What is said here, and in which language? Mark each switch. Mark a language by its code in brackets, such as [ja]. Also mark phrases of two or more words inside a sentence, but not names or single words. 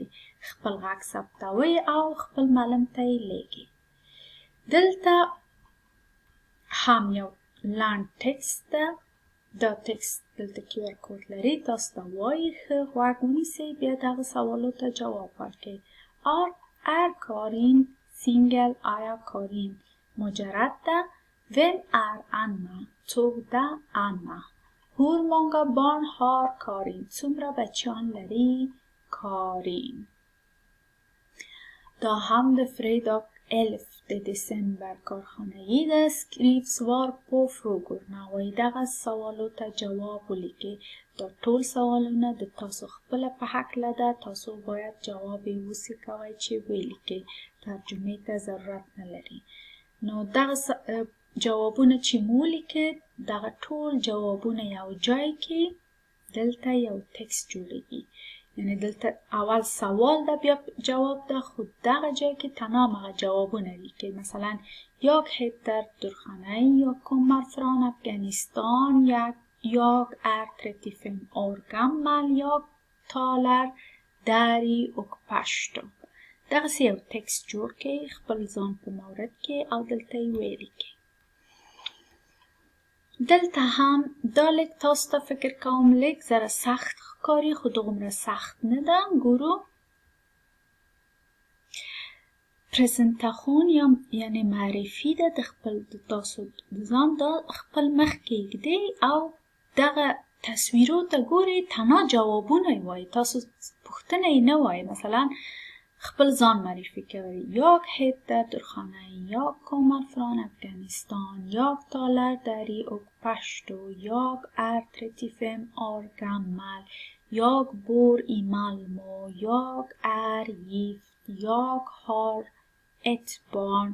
[ps] خپل غږ ثبتوئ او خپل معلم ته یې لیږئ. دلته هم یو لنډ ټکست ده. دا ټکست دلته QR کوډ لري. تاسو ته وایي ښه غوږ ونیسئ بیا دغه سوالو ته جواب ورکړئ. [sv] är Karin singel? [ps] آیا کارین مجرد ده؟ [sv] vem är Anna? [ps] څوک ده انا؟ [sv] hur många barn har Karin? [ps] څومره بچیان لري کارین؟ دا هم د fredag 11 دسامبر کارخانگی ده. [sv] skriv svar på frågorna [ps] وایي دغه سوالو ته جواب ولیکئ. دا ټول سوالونه د تاسو خپله په هکله ده. تاسو باید جواب یې وسې کوئ چې ولیکئ. ترجمې ته ضرورت نه لري. نو دغه جوابونه چې مو ولیکئ دغه ټول جوابونه یو جای کې دلته یو تکست جوړیږي. یعنی دلته اول سوال ده بیا جواب ده. خود دغه جای که تمام هغه جوابونه لیکئ. [sv] مثلا jag heter Durkhanay, jag kommer från Afghanistan, jag är 35 år gammal, jag talar dari och pashto. [ps] دغه یو تکست جوړ کړئ خپل ځان په مورد کې او دلته یې ولیکئ. دلته هم دا لیک تاسو ته فکر کوم لیک ذره سخت ښکاري خو دومره سخت نه ده. ګورو پرزنتاسیون یعنی معرفي ده د خپل د تاسو د ځان. دا خپل مخ کې ایږدئ او دغه تصویرو ته ګورئ. تنها جوابونه یې وایي. تاسو پوښتنه یې نه وایي. مثلا خپل ځان معرفي کوي. [sv] jag heter Durkhanay, jag kommer från Afghanistan, jag talar dari och pashto, jag är 35 år gammal, jag bor i Malmö, jag är gift, jag har ett barn.